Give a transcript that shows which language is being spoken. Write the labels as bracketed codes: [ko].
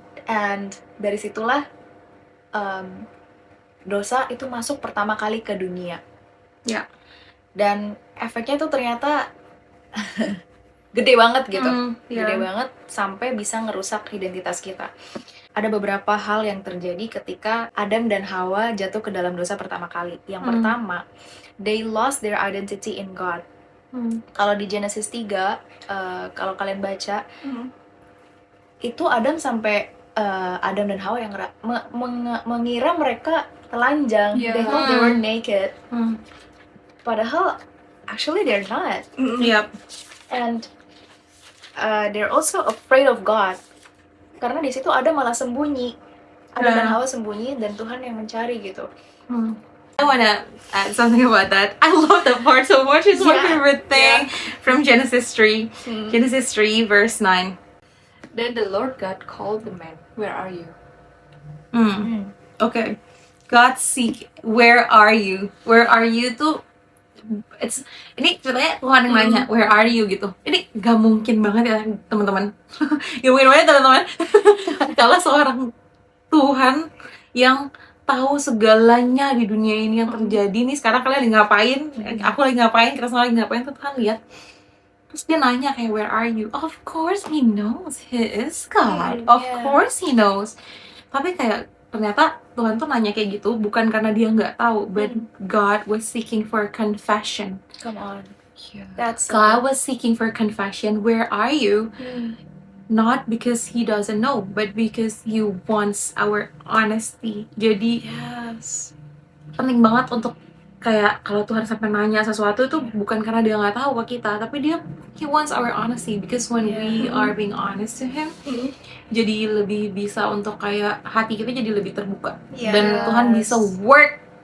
[id] And dari situlah dosa itu masuk pertama kali ke dunia. Ya. Dan efeknya tuh ternyata gede banget gitu. Gede [en] Yeah. [id] banget sampai bisa ngerusak identitas kita. Ada beberapa hal yang terjadi ketika Adam dan Hawa jatuh ke dalam dosa pertama kali. Yang pertama, [en] they lost their identity in God. [id] Kalau di Genesis 3, kalau kalian baca, itu Adam sampai Adam dan Hawa yang mengira mereka telanjang. [en] Yeah. They thought they were naked. Hmm. [id] Padahal, [en] actually they're not. Yep. And they're also afraid of God. [id] Karena di situ Adam malah sembunyi. Adam dan Hawa sembunyi dan Tuhan yang mencari gitu. [en] I wanna add something about that. I love that part so much. It's my Yeah. favorite thing from Genesis 3. Genesis 3 verse 9. Then the Lord God called the man, "Where are you?" Okay. God seek, where are you? Where are you [id] tuh ini ceritanya Tuhan yang nanya, [en] where are you gitu. [id] Ini gak mungkin banget ya teman-teman. Gak mungkin banget teman-teman. Kalau seorang Tuhan yang tahu segalanya di dunia ini yang terjadi nih, sekarang kalian lagi ngapain, aku lagi ngapain, kita semua lagi ngapain, tuh Tuhan lihat. Terus dia nanya kayak, [en] where are you? Of course he knows, he is God. Of course he knows. [id] Tapi kayak ternyata Tuhan tuh nanya kayak gitu bukan karena dia nggak tahu, [en] but God was seeking for confession. Come on. Yeah. That's God was seeking for confession. Where are you? Not because he doesn't know, but because he wants our honesty. Jadi Yes. [id] penting banget untuk kayak kalau Tuhan sampai nanya sesuatu itu bukan karena dia nggak tahu ke kita, tapi [en] he wants our honesty, because when we are being honest to him, [id] jadi lebih bisa untuk kayak hati kita jadi lebih terbuka, dan Tuhan bisa work